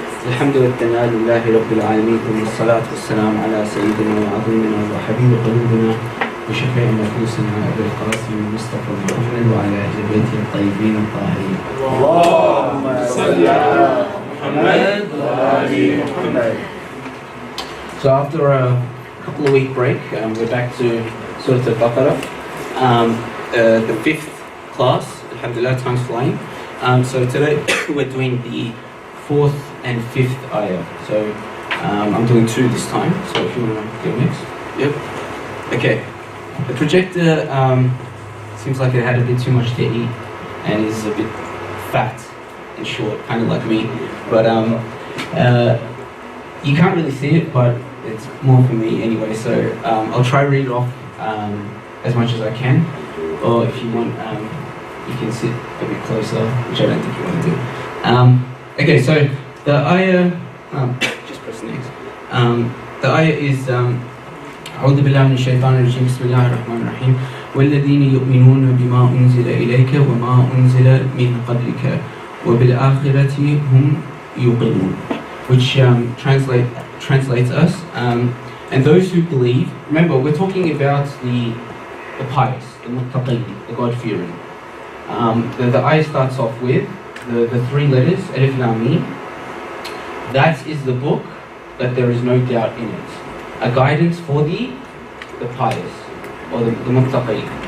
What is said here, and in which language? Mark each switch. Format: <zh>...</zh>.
<ar>الحمد والثناء لله رب العالمين، ثم الصلاة والسلام على سيدنا وعظيمنا وحبيب قلوبنا وشفيع نفوسنا أبي القاسم المصطفى محمد وعلى أهل بيته الطيبين الطاهرين. اللهم صل على محمد وآل محمد.</ar> <en>So after a couple of week break, we're back to Sورة البقرة, the fifth class. Alhamdulillah, time's flying. So today we're doing the fourth and fifth ayah. So I'm doing two this time. So if you want to go next. Yep. Okay. The projector seems like it had a bit too much to eat and is a bit fat and short, kind of like me. But you can't really see it, but it's more for me anyway. So I'll try to read it off as much as I can. Or if you want, you can sit a bit closer, which I don't think you want to do. Okay, so the ayah, just press next. The ayah is</en> <ar>أعوذ بالله من الشيطان الرجيم. بسم الله الرحمن الرحيم. والذين يؤمنون بما أنزل إليك وما أنزل من قبلك وبالآخرة هم يوقنون,</ar> <en>which translates us, and those who believe. Remember, we're talking about the pious, the muttaqin, the God-fearing. The ayah starts off with the three letters, alif lam mim. That is the book that there is no doubt in it. A guidance for the pious, or the muttaqin.</en>